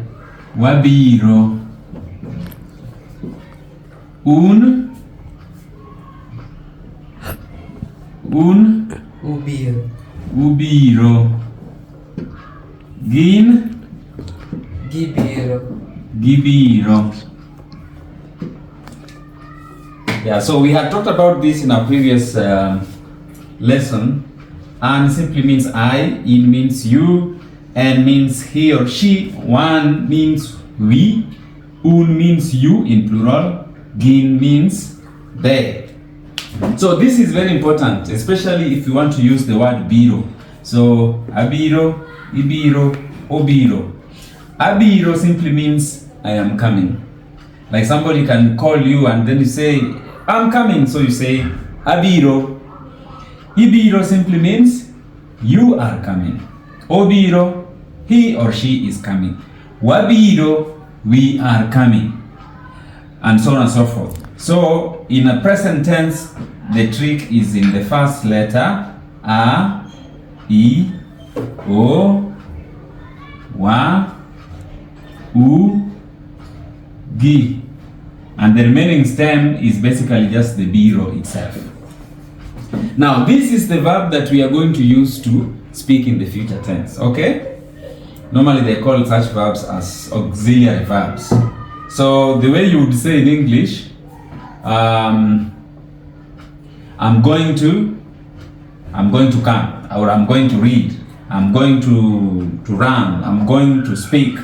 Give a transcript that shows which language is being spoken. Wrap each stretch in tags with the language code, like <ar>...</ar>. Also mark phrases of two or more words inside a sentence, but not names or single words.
<luo>Wabiro. Un? Ubiro. Ubiro. Gin? Gibiro. Gibiro.</luo> <en>Yeah, so we had talked about this in our previous lesson. An simply means I, in means you, and means he or she, one means we, un means you in plural, gin means they. So this is very important, especially if you want to use the word biro.</en> <luo>So abiro, ibiro, obiro.</luo> <en>Abiro simply means I am coming. Like somebody can call you and then you say, I'm coming. So you say abiro. Ibiro simply means you are coming. Obiro, he or she is coming. Wabiro, we are coming. And so on and so forth. So in a present tense, the trick is in the first letter a, I, O, wa, u, gi. And the remaining stem is basically just the biro itself. Now, this is the verb that we are going to use to speak in the future tense, okay? Normally they call such verbs as auxiliary verbs. So the way you would say in English, I'm going to come, or I'm going to read, I'm going to run, I'm going to speak.</en>